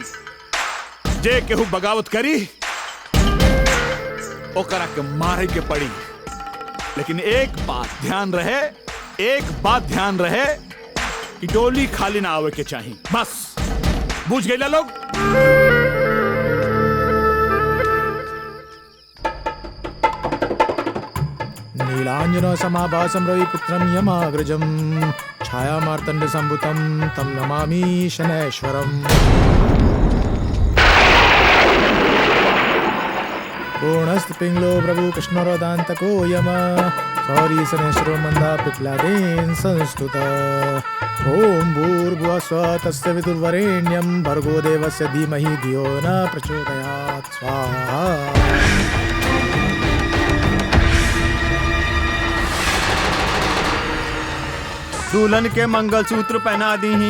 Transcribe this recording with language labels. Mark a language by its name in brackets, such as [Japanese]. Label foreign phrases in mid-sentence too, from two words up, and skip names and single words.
[Bhojpuri] जे केहू बगावत करी ओकरा के मारे के पड़ी। लेकिन एक बात ध्यान रहे कि डोली खाली ना आवे के चाहिए। बस बुझ गए लोग। [Sanskrit] नीलांजन समाभासं रविपुत्रं यमाग्रजं छायामार्तण्ड संभुतं तं नमामि शनैश्वरम्। पूर्णस्त पिंगलो प्रभु कृष्णरोदान्तको यम सौरी शनैश्वरो मन्दा पिप्लादेन संस्तुत। ओम भूर्भुवः स्वः तस्य वितुर्वरेण्यं भर्गो देवस्य धीमहि धियो न प्रचोदयात्। स्वाहा। [Bhojpuri] दुल्हन के मंगलसूत्र पहना दी ही।